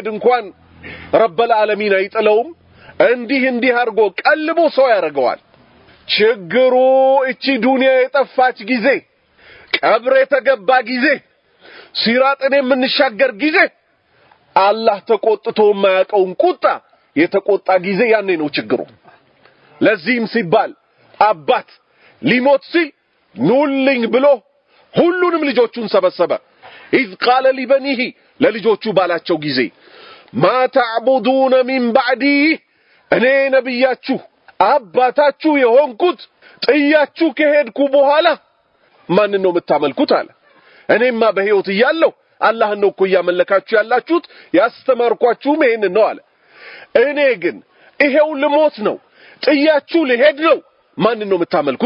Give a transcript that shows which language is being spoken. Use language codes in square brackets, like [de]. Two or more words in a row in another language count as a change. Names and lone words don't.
[am] እንኳን [ar] رب العالمين [am] አይጥለውም እንዲህ አርጎ ቀልቦ ሰው ያረጋዋል ችግሩ እቺ ዱንያ የጠፋች ጊዜ ቀብር የተገባ ጊዜ ሲራጥን የምንሻገር ጊዜ አላህ ተቆጥቶ ማያቀውን ቁጣ የተቆጣ ጊዜ ያኔ ነው ችግሩ ለዚህም ሲባል አባት ሊሞት ሲል ኑልኝ ብሎ ሁሉንም ልጆቹን ሰበሰበ [ar] إذ قال لبنيه [am] ለልጆቹ ባላቸው ጊዜ [ar] ما تعبدون من بعدي [am] እኔ ነብያችሁ አባታችሁ የሆንኩት ጥያችሁ ከሄድኩ በኋላ ማን ነው የምታመልኩት አለ እኔማ በህይወት እያለሁ አላህ ነው እኮ ያመለካችሁ ያላችሁት ያስተማርኳችሁ ምን ነው አለ እኔ ግን ይሄው ልሞት ነው ጥያችሁ ልሄድ ነው ማን ነው የምታመልኩት